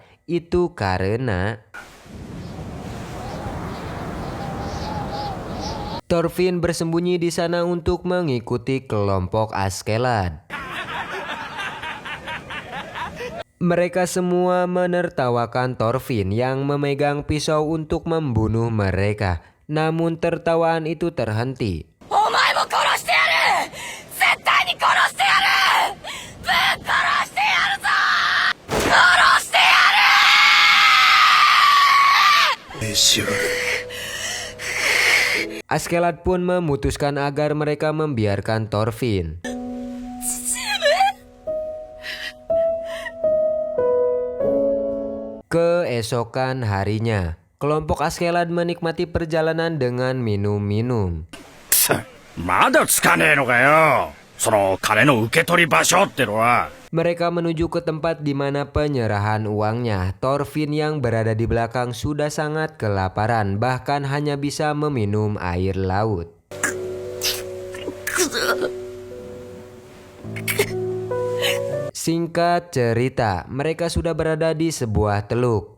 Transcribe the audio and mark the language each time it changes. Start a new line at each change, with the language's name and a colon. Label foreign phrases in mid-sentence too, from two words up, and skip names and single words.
Indonesian: Itu karena Thorfinn bersembunyi di sana untuk mengikuti kelompok Askeladd. Mereka semua menertawakan Thorfinn yang memegang pisau untuk membunuh mereka. Namun tertawaan itu terhenti.
Japanese: お前も殺してやる絶対に殺してやるぶっ殺してやるぞ殺してやる
Indonesian: Askeladd pun memutuskan agar mereka membiarkan Thorfinn. Keesokan harinya, kelompok Askeladd menikmati perjalanan dengan minum-minum.
Japanese: まだつかねえのかよ。その金の受け取り場所ってのは。
Indonesian: Mereka menuju ke tempat di mana penyerahan uangnya. Thorfinn yang berada di belakang sudah sangat kelaparan, bahkan hanya bisa meminum air laut. Singkat cerita, mereka sudah berada di sebuah teluk.